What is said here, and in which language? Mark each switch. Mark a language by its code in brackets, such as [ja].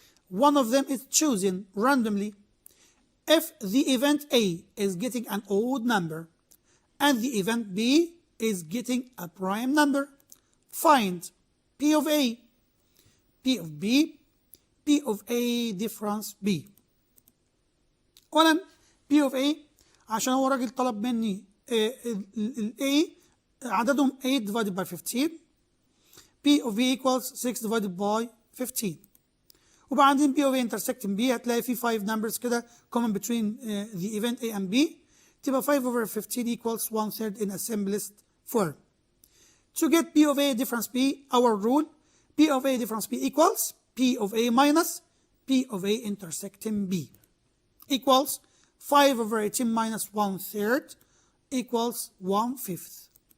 [en] One of them is chosen randomly. If the event A is getting an odd number and the event B is getting a prime number. Find P of A, P of B, P of A difference B. [ar] أولا P of A عشان هو راجل طلب مني ال A عددهم 8 divided by 15. [en] P of B equals 6 divided by 15. [ar] وبعدين P of A intersecting B هتلاقي في 5 numbers كده [en] common between the event A and B. تبقى 5 over 15 equals 1/3 in a simplest form. To get P of A difference B, our rule, P of A difference B equals P of A minus P of A intersecting B equals 5 over 18 minus 1/3 equals 1/5.